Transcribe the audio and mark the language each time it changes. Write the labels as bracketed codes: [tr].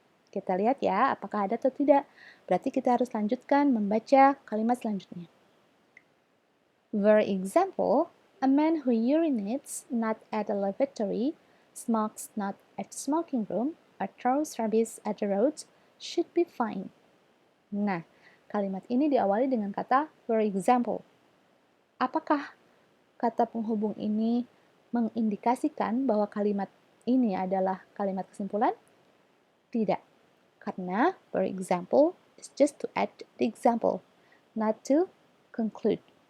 [id] Kita lihat ya, apakah ada atau tidak. Berarti kita harus lanjutkan membaca kalimat selanjutnya. [en] For example, a man who urinates not at a lavatory, smokes not at a smoking room, or throws rubbish at the roads should be fined. [id] Nah, kalimat ini diawali dengan kata for example. Apakah kata penghubung ini mengindikasikan bahwa kalimat ini adalah kalimat kesimpulan? Tidak, karena [en] for example is just to add the example, not to conclude.